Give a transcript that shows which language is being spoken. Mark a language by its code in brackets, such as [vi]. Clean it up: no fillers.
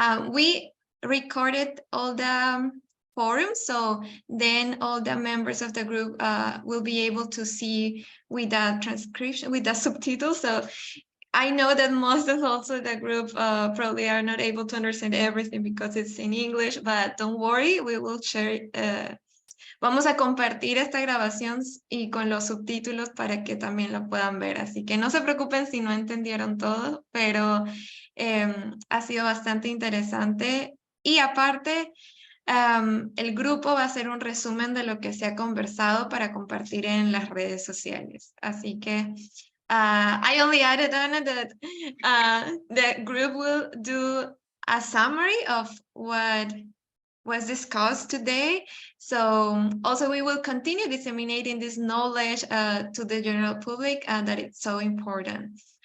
[en] We recorded all the forums, so then all the members of the group will be able to see with the transcription, with the subtitles. So I know that most of also the group probably are not able to understand everything because it's in English, but don't worry, we will share. [es] Vamos a compartir esta grabación y con los subtítulos para que también lo puedan ver. Así que no se preocupen si no entendieron todo, pero ha sido bastante interesante. Y aparte, el grupo va a hacer un resumen de lo que se ha conversado para compartir en las redes sociales. Así que [en] I only added, Ana, that the group will do a summary of what was discussed today. So also we will continue disseminating this knowledge to the general public that it's so important.